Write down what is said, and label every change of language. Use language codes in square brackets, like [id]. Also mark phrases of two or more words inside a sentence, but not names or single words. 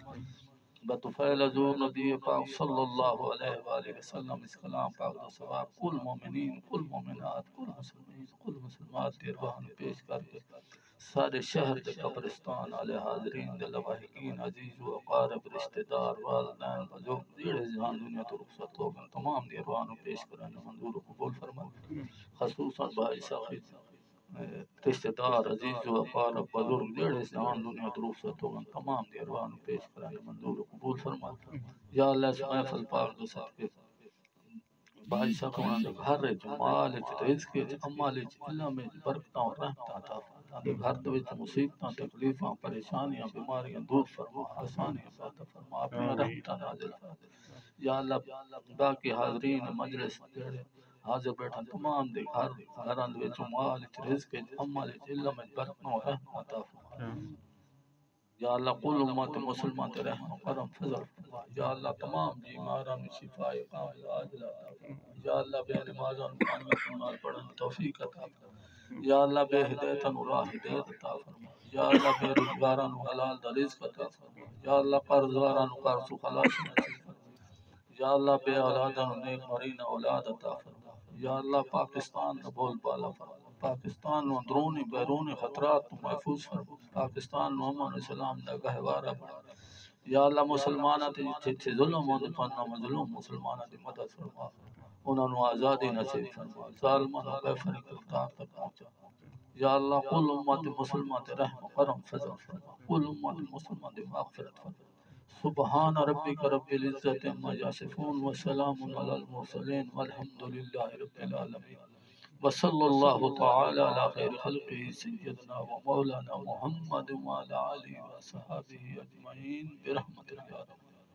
[pa] بطفیل حضور نبی پاک [ar] صلی اللہ علیہ وآلہ وسلم [pa] اس کلام پاک دا ثواب کل مومنین، کل مومنات، کل مسلمین، کل مسلمات دی ارواح پیش کر کے سارے شہر دے قبرستان والے حاضرین دے لواحقین عزیز و اقارب رشتہ دار والدین بزرگ جڑے جہان دنیا تو رخصت ہو گئے تمام دی ارواح پیش کرنے منظور و قبول فرما۔ خصوصاً بھائی ساخی رشتہ دار عزیز و اقارب بزرگ جڑے جہان دنیا تو رخصت ہو گئے تمام دی ارواح پیش کرنے منظور و قبول فرما۔ یا اللہ اس محفل پاک دے صدقے بھائی ساخواں دے گھر وچ مال وچ رزق وچ عمل وچ علم وچ برکتاں اور رحمتاں عطا فرما۔ گھر دے وچ مصیبتاں تکلیفاں پریشانیاں بیماریاں دور فرما، آسانیاں عطا فرما، اپنی رحمتاں نازل فرما۔ یا اللہ باقی حاضرین مجلس جڑے حاضر بیٹھن تمام دے گھراں دے وچ مال وچ رزق وچ عمل وچ علم وچ برکتاں اور رحمتاں عطا فرما۔ یا اللہ کل امت مسلمان تے رحم و کرم فضل فرما۔ یا اللہ تمام بیماراں نوں شفا کامل عاجل عطا فرما۔ یا اللہ بے نمازاں نماز پڑھن توفیق عطا فرما۔ یا اللہ بے ہدایتاں نوں راہ ہدایت عطا فرما۔ یا اللہ بے روزگاراں نوں حلال رزق عطا فرما۔ یا اللہ قرضداراں نوں قرض و خلاص نصیب فرما۔ یا اللہ بے اولاداں نوں نیک مرینہ اولاد عطا فرما۔ یا اللہ پاکستان نوں بول بالا فرما۔ پاکستان نوں اندرونی بیرونی خطرات تو محفوظ فرما۔ پاکستان نوں امن و اسلام دا گہوارہ بنا۔ یا اللہ مسلماناں تے جتھے ظلم ہوندا پنا مظلوم مسلماناں دی مدد فرما، انہاں نوں آزادی نصیب فرما، ظالماں نوں کفر گرفتار تک پہنچا۔ یا اللہ کل امت مسلمان تے رحم و کرم فضل فرما، کل امت مسلمان دی مغفرت فرما۔ [ar] سبحان ربک رب العزت عما یصفون وسلام علی المرسلین والحمد للہ رب العالمین۔ وصلی اللہ تعالی علی خیر خلقہ سیدنا و مولانا محمد وعلی آلہ و صحابہ اجمعین برحمتک یا رب۔